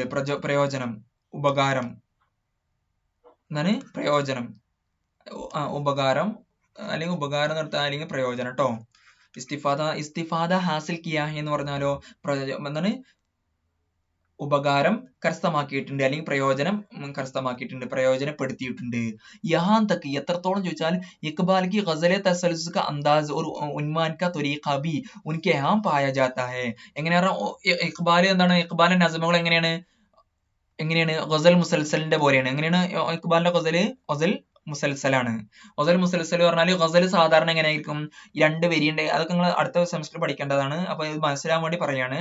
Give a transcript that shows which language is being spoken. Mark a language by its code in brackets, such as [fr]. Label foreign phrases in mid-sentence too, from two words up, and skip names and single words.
[ml] പ്രയോജനം, ഉപകാരം, എന്താണ് പ്രയോജനം, ഉപകാരം അല്ലെങ്കിൽ ഉപകാരം നിർത്താൻ അല്ലെങ്കിൽ പ്രയോജനം ട്ടോ. [ur] استفادہ حاصل کیا [ml] എന്ന് പറഞ്ഞാലോ എന്താണ് ഉപകാരം കരസ്ഥമാക്കിയിട്ടുണ്ട് അല്ലെങ്കിൽ പ്രയോജനം കരസ്ഥമാക്കിയിട്ടുണ്ട്, പ്രയോജനപ്പെടുത്തിയിട്ടുണ്ട്. [ur] یہاں تک [ml] എത്രത്തോളം ചോദിച്ചാൽ ഇഖ്ബാൽ [ur] کی غزلیں تسلسل کا انداز اور عنوان کا طریقہ بھی ان کے یہاں پایا جاتا ہے. [ml] എങ്ങനെയാണ് ഇഖ്ബാൽ എന്താണ് ഇഖ്ബാലിന്റെ നസ്മുകൾ എങ്ങനെയാണ് ഗസൽ മുസൽസലിന്റെ പോലെയാണ്. എങ്ങനെയാണ് ഇഖ്ബാലിന്റെ ഗസൽ മുസൽസലാണ്. [ur] غزل مسلسل [ml] പറഞ്ഞാൽ ഗസൽ സാധാരണ എങ്ങനെയായിരിക്കും, രണ്ട് വരിയുണ്ട്. അതൊക്കെ നിങ്ങൾ അടുത്ത സെമസ്റ്റർ പഠിക്കേണ്ടതാണ്. അപ്പൊ ഇത് മനസ്സിലാവാൻ വേണ്ടി പറയാണ്.